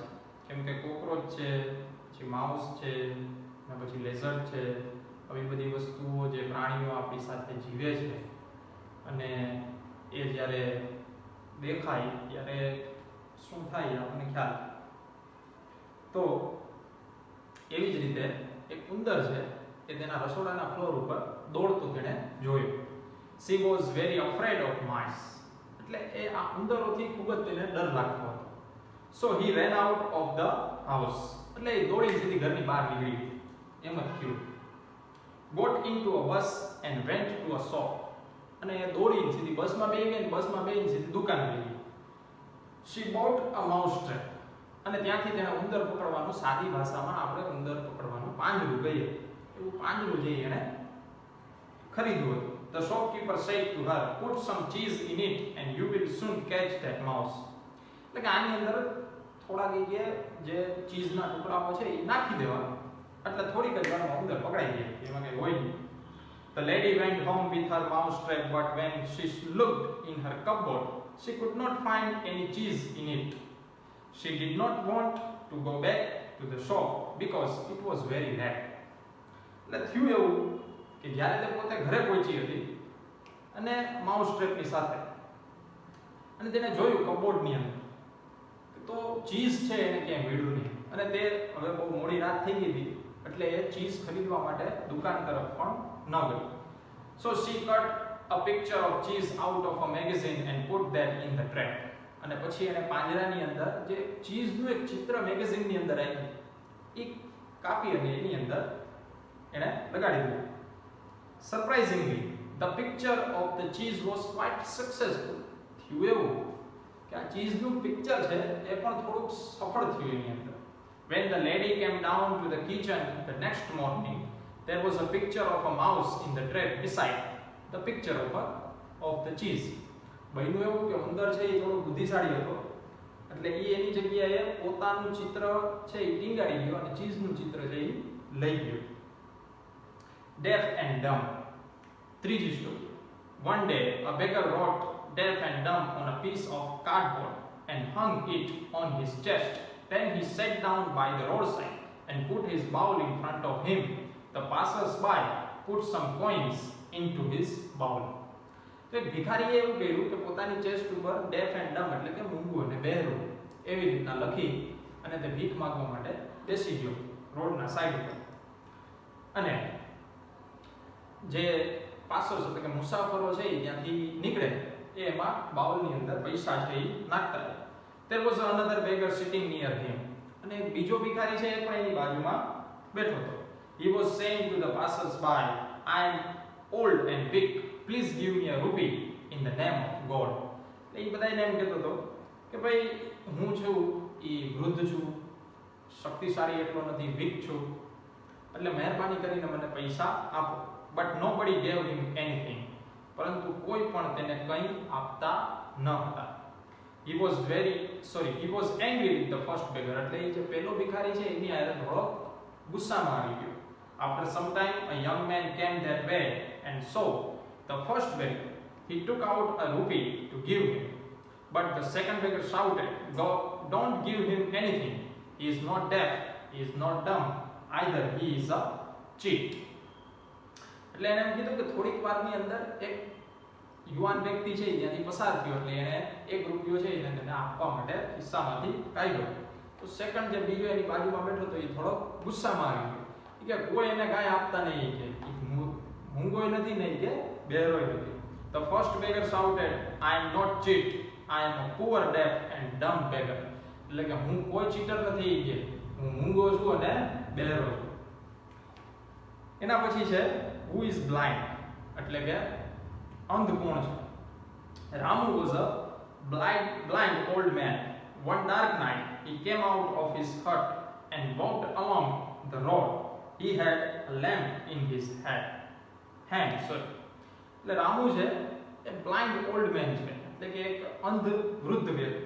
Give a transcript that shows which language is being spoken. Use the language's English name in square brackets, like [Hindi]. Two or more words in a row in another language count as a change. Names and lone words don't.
[Gujarati] કેમ કે કોકરોચ છે, પછી માઉસ છે, અને પછી લેઝર્ડ છે, આવી બધી વસ્તુઓ જે પ્રાણીઓ આપણી સાથે જીવે છે અને એ જ્યારે દેખાય ત્યારે શું થાય આપણને ખ્યાલ. તો એવી જ રીતે એક ઉંદર છે એ તેના રસોડાના ફ્લોર ઉપર દોડતો તેણે જોયો. [English] She was very afraid of mice. [Gujarati] એટલે એ આ ઉંદરોથી ખૂબ જ તેને ડર લાગતો હતો. [English] So he ran out of the house. [Gujarati] એટલે એ દોડીને સીધી ઘરની બહાર નીકળી. એમ જ થયું. [English] Got into a bus and went to a shop. [Gujarati] અને એ દોડીને સીધી બસમાં બેસી ગઈ, બસમાં બેસીને સીધી દુકાને ગઈ. [English] She bought a mouse trap. [Gujarati] અને ત્યાંથી તેણે ઉંદર પકડવાનું, સાદી ભાષામાં આપણે ઉંદર પકડવાનું પાંજરું કહીએ, એવું પાંજરું જઈ એને ખરીદ્યું હતું. [English] The shopkeeper said to her, put some cheese in it and you will soon catch that mouse. [Gujarati] એટલે કે આની અંદર થોડા જે ચીઝના ટુકડાઓ છે એ નાખી દેવાના, એટલે થોડીક જ વારમાં ઉંદર પકડાઈ જાય, એમાં કંઈ હોય નહીં. [English] The lady went home with her mouse trap, but when she looked in her cupboard, she could not find any cheese in it. She did not want to go back to the shop because it was very late. [Gujarati] એટલે થયું એવું કે જ્યારે તે પોતે ઘરે પહોંચી હતી અને [English] mouse trapની [Gujarati] સાથે, અને તેને જોયું કબોર્ડની અંદર તો ચીઝ છે એને ક્યાંય મળ્યું નહીં, અને તે હવે બહુ મોડી રાત થઈ ગઈ હતી એટલે એ ચીઝ ખરીદવા માટે દુકાન તરફ પણ ન ગઈ. [English] So she cut a picture of cheese out of a magazine and put that in the trap. [Gujarati] અને પછી એને પાંજરાની અંદર જે ચીઝનું એક ચિત્ર મેગેઝિનની અંદર આવ્યું એ કાપી અને એની અંદર એને લગાડી દીધું. [English] Surprisingly, the picture of the cheese was quite successful. [Gujarati] થયું એવું કે આ ચીઝનું પિક્ચર છે એ પણ થોડુંક સફળ થયું એની અંદર. [English] When the lady came down to the kitchen the next morning, there was a picture of a mouse in the tray beside the picture of the cheese. [Gujarati] બન્યું એવું કે ઉંદર છે એ થોડો બુદ્ધિશાળી હતો એટલે એ એની જગ્યાએ પોતાનું ચિત્ર છે એ ટીંગાડી ગયો અને ચીઝનું ચિત્ર છે એ લઈ ગયો. [English] Deaf and dumb. [Gujarati] ત્રીજી સ્ટોરી. [English] One day a beggar wrote deaf and dumb on a piece of cardboard and hung it on his chest. Then he sat down by the roadside and put his bowl in front of him. The passers-by put some coins into his bowl. [Gujarati] તો એક ભિખારીએ એવું કર્યું કે પોતાની ચેસ્ટ ઉપર [English] deaf and dumb [Gujarati] એટલે કે મૂંગું અને બહેરું એવી રીતના લખી અને તે ભીખ માંગવા માટે બેસી ગયો રોડના સાઈડ ઉપર. અને જે પાસર્સ એટલે કે મુસાફરો છે ત્યાંથી નીકળે એ એમાં બાઉલની અંદર પૈસા છે એ નાખતા રહે. [English] There was another beggar sitting near him. [Gujarati] અને એક બીજો ભિખારી છે એ પણ એની બાજુમાં બેઠો હતો. [English] He was saying to the passers-by, I am old and weak. Please give me a rupee in the name of God. [Gujarati] એ બધાને એમ કહેતો હતો કે ભાઈ હું છું એ વૃદ્ધ છું, શક્તિશાળી એટલો નથી, વીક છું, એટલે મહેરબાની કરીને મને પૈસા આપો. [English] But nobody gave him anything. [Gujarati] પરંતુ કોઈ પણ તેને કંઈ આપતા ન હતા. [English] He was angry with the first beggar. [Gujarati] એટલે એ જે પહેલો ભિખારી છે એની હારે થોડો ગુસ્સામાં આવી ગયો. [English] After some time a young man came that way and saw the first beggar. He took out a rupee to give him. But the second beggar shouted, Don't give him anything. He is not deaf, he is not dumb, either he is a cheat. [Gujarati] એટલે એને એમ કીધું કે થોડીક વારની અંદર એક યુવાન વ્યક્તિ છે ત્યાંથી પસાર થયો એટલે એને એક રૂપિયો છે એને તેને આપવા માટે ખિસ્સામાંથી કાઢ્યો. તો સેકન્ડ જે બીજો એની બાજુમાં બેઠો તો એ થોડો ગુસ્સામાં આવી ગયો કે કોઈ એને કાંઈ આપતા નહીં, કે મૂંગોય નથી નહીં કે બહેરોય નથી. [English] The first beggar shouted, I am not cheat, I am a poor deaf and dumb beggar. [Gujarati] એટલે કે હું કોઈ ચીટર નથી કે હું મૂંગો છું અને બહેરો છું. એના પછી છે [English] who is blind [Gujarati] એટલે કે અંધ કોણ છે. [English] Ramu was a blind old man. One dark night he came out of his hut and walked along the road. He had a lamp in his hand. [Gujarati] એટલે રામુ છે એ [English] blind old man [Gujarati] છે એટલે કે એક અંધ વૃદ્ધ વ્યક્તિ.